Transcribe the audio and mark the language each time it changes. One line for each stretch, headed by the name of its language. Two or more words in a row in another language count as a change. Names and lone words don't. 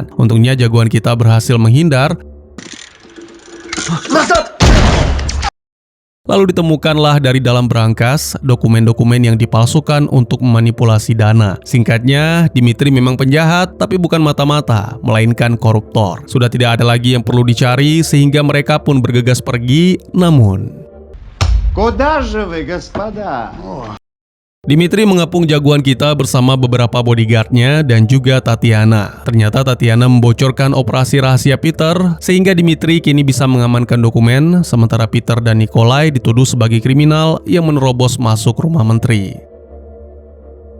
Indonesian: Untungnya jagoan kita berhasil menghindar. Lalu ditemukanlah dari dalam brankas dokumen-dokumen yang dipalsukan untuk memanipulasi dana. Singkatnya, Dimitri memang penjahat, tapi bukan mata-mata, melainkan koruptor. Sudah tidak ada lagi yang perlu dicari, sehingga mereka pun bergegas pergi. Namun,
Russian: Куда же вы, господа?
Indonesian: Dimitri mengepung jagoan kita bersama beberapa bodyguardnya dan juga Tatiana. Ternyata Tatiana membocorkan operasi rahasia Peter, sehingga Dimitri kini bisa mengamankan dokumen, sementara Peter dan Nikolai dituduh sebagai kriminal yang menerobos masuk rumah menteri.